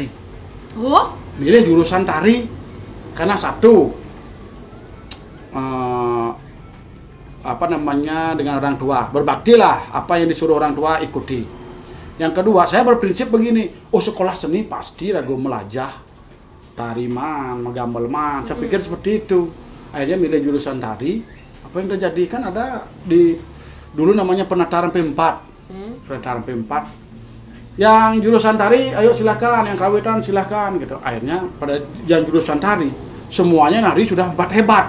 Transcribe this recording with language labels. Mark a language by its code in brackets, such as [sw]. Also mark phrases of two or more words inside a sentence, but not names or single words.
[id] Oh? Milih jurusan tari karena satu dengan orang tua, berbaktilah, apa yang disuruh orang tua ikuti. Yang kedua, saya berprinsip begini, sekolah seni pasti ragu [ban] melajah tariman, menggambalman. [id] Saya pikir seperti itu. Akhirnya milih jurusan tari. Apa yang terjadi? Kan ada dulu namanya penataran P4. Penataran P4. Yang jurusan tari, ayo silakan, yang kerawitan silakan gitu. Akhirnya pada yang jurusan tari, semuanya nari sudah hebat.